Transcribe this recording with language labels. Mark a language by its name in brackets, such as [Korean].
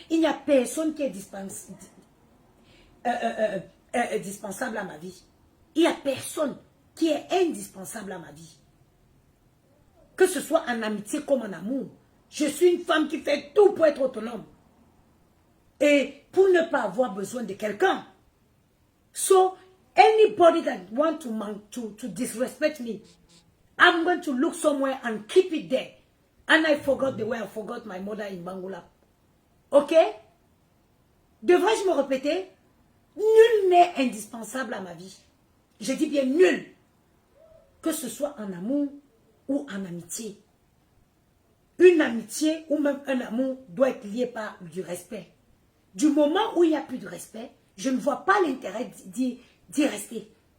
[French] Il n'y a personne qui est indispensable à ma vie. Il n'y a personne qui est indispensable à ma vie. Que ce soit en amitié comme en amour. Je suis une femme qui fait tout pour être autonome. Et pour ne pas avoir besoin de quelqu'un. [English] So, anybody that wants to disrespect me, I'm going to look somewhere and keep it there. And I forgot the way I forgot my mother in Bangula. [French] Ok? Devrais-je me répéter? Nul n'est indispensable à ma vie. Je dis bien nul. Que ce soit en amour ou en amitié. Une amitié ou même un amour doit être lié par du respect. Du moment où il n'y a plus de respect, je ne vois pas l'intérêt d'y rester.